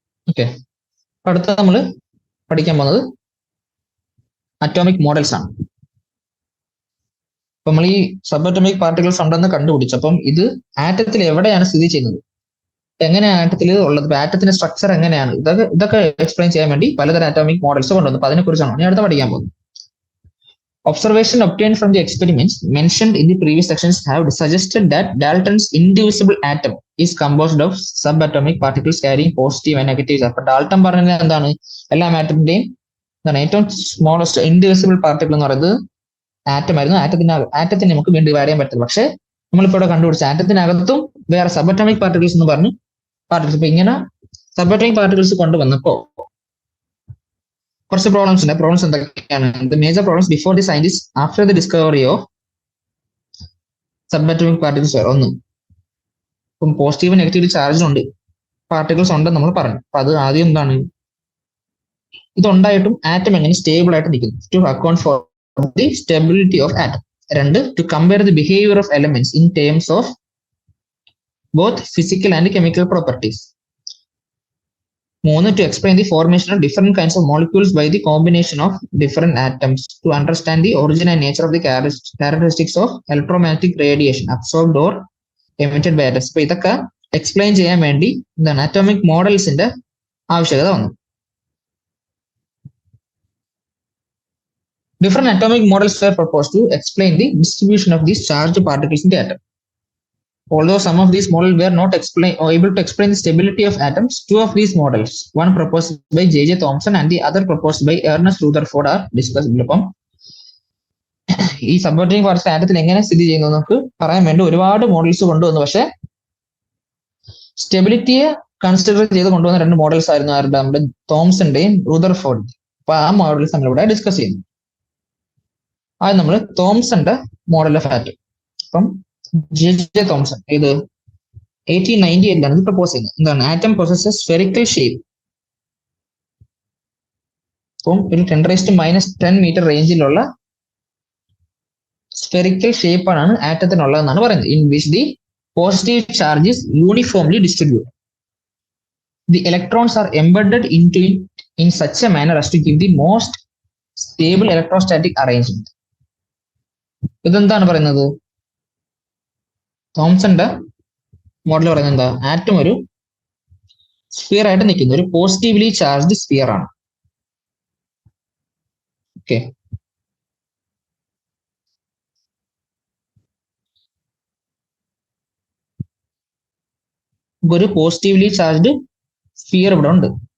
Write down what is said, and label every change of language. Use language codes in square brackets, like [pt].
[ml] Okay, അടുത്ത നമ്മൾ പഠിക്കാൻ പോകുന്നത് അറ്റോമിക് മോഡൽസ് ആണ്. അപ്പൊ നമ്മൾ ഈ സബ് അറ്റോമിക് പാർട്ടിക്കിൾസ് ഉണ്ടെന്ന് കണ്ടുപിടിച്ചപ്പം ഇത് ആറ്റത്തിൽ എവിടെയാണ് സ്ഥിതി ചെയ്യുന്നത്, എങ്ങനെയാണ് ആറ്റത്തിൽ ഉള്ളത്, ആറ്റത്തിന്റെ സ്ട്രക്ചർ എങ്ങനെയാണ്, ഇതൊക്കെ എക്സ്പ്ലെയിൻ ചെയ്യാൻ വേണ്ടി പലതരം അറ്റോമിക് മോഡൽസ് കൊണ്ടുവന്നു. അപ്പൊ അതിനെക്കുറിച്ചാണ് ഞാൻ അടുത്ത പഠിക്കാൻ പോകുന്നത്. [en] Observation obtained from the experiments mentioned in the previous sections have suggested that Dalton's indivisible atom is composed of subatomic particles carrying positive and negative charge. [ml] അപ്പൊ ഡാൾട്ടൺ പറഞ്ഞത് എന്താണ്, എല്ലാ ആറ്റത്തിന്റെയും എന്താണ് ഏറ്റവും സ്മോളസ്റ്റ് ഇൻഡിവിസിബിൾ പാർട്ടിക്കിൾ എന്ന് പറയുന്നത് ആറ്റം ആയിരുന്നു. ആറ്റത്തിന് നമുക്ക് വീണ്ടും ഡിവൈഡ് ചെയ്യാൻ പറ്റില്ല. പക്ഷെ നമ്മളിപ്പോ ഇവിടെ കണ്ടുപിടിച്ച ആറ്റത്തിനകത്തും വേറെ സബatomic പാർട്ടിക്കിൾസ് എന്ന് പറഞ്ഞു പാർട്ടിക്കിൾസ്. ഇപ്പൊ ഇങ്ങനെ സബatomic പാർട്ടിക്കിൾസ് കൊണ്ടുവന്നപ്പോ കുറച്ച് പ്രോബ്ലംസ് ഉണ്ട്. പ്രോബ്ലംസ് എന്തൊക്കെയാണ്? [en] The major problems before the scientists after the discovery of subatomic particles were: [ml] ഒന്ന്, ഇപ്പം പോസിറ്റീവ് നെഗറ്റീവ് ചാർജുണ്ട് പാർട്ടിക്കിൾസ് ഉണ്ടെന്ന് നമ്മൾ പറഞ്ഞു. അപ്പൊ അത് ആദ്യം എന്താണ്, ഇതുണ്ടായിട്ടും ആറ്റം എങ്ങനെ സ്റ്റേബിൾ ആയിട്ട് നിൽക്കുന്നു. [en] To account for the stability of atom. രണ്ട്, to compare the behaviour of elements in terms of both physical and chemical properties. മൂന്ന്, to explain the formation of different kinds of molecules by the combination of different atoms to understand the origin and nature of the characteristics of electromagnetic radiation absorbed or emitted by atoms. [ml] അപ്പൊ ഇതൊക്കെ explain ചെയ്യാൻ വേണ്ടി എന്താണ് atomic മോഡൽസിന്റെ ആവശ്യകത വന്നു. [en] Different atomic models were proposed to explain the distribution of these charged particles in the atom. Although some of these models were not able to explain the stability of atoms, two of these models, one proposed by J.J. Thomson and the other proposed by Ernest Rutherford, are discussed. [ml] അപ്പം ഈ subordinate particle ആറ്റത്തിൽ എങ്ങനെ സ്ഥിതി ചെയ്യുന്നു നമുക്ക് പറയാൻ വേണ്ടി ഒരുപാട് models കൊണ്ടുവന്നു. പക്ഷെ സ്റ്റെബിലിറ്റിയെ കൺസിഡർ ചെയ്ത് കൊണ്ടുവന്ന രണ്ട് മോഡൽസ് ആയിരുന്നു ആരുടെ, നമ്മുടെ തോംസന്റെയും റൂദർഫോർഡിന്റെയും. അപ്പൊ ആ മോഡൽസ് നമ്മളിവിടെ ഡിസ്കസ് ചെയ്യുന്നു. അത് നമ്മൾ തോംസന്റെ മോഡൽ ഓഫ് ആറ്റം. അപ്പം J.J. Thomson ഇത് 1898 ഇത് പ്രപ്പോസ് ചെയ്യുന്നത്. [en] എന്താണ്, atom possesses spherical shape. [ml] അപ്പം ഒരു 10⁻⁻10 മീറ്റർ റേഞ്ചിലുള്ള സ്ഫെറിക്കൽ ഷേപ്പാണ് ആറ്റത്തിനുള്ളതെന്നാണ് പറയുന്നത്. [en] In which the positive charge is uniformly distributed. The electrons are embedded into it in such a manner as to give the most stable electrostatic arrangement. [ml] ഇതെന്താണ് പറയുന്നത്, തോംസന്റെ model പറയുന്നത് എന്താ, atom ഒരു sphere ആയിട്ട് നിൽക്കുന്ന ഒരു പോസിറ്റീവ്ലി ചാർജ്ഡ് സ്ഫിയർ ആണ്. Okay, ഒരു പോസിറ്റീവ്ലി ചാർജ്ഡ് സ്ഫിയർ ഇവിടെ ഉണ്ട്.